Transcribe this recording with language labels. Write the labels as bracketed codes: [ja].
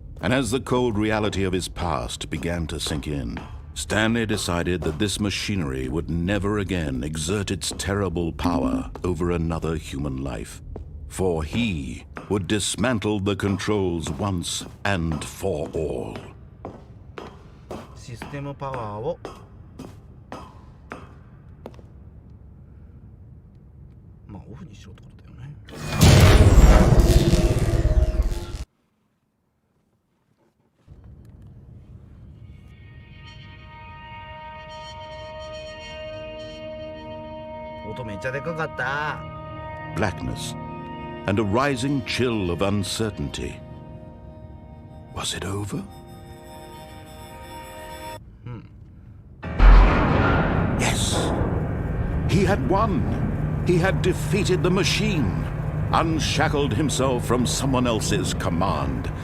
[en] And as the cold reality of his past began to sink in, Stanley decided that this machinery would never again exert its terrible power over another human life. For he would dismantle the controls once and for all. [ja] システムパワーをまあオフにしろってことだよね。音めっちゃでかかった。 [en] Blackness, and a rising chill of uncertainty. Was it over? Yes! He had won! He had defeated the machine, unshackled himself from someone else's command.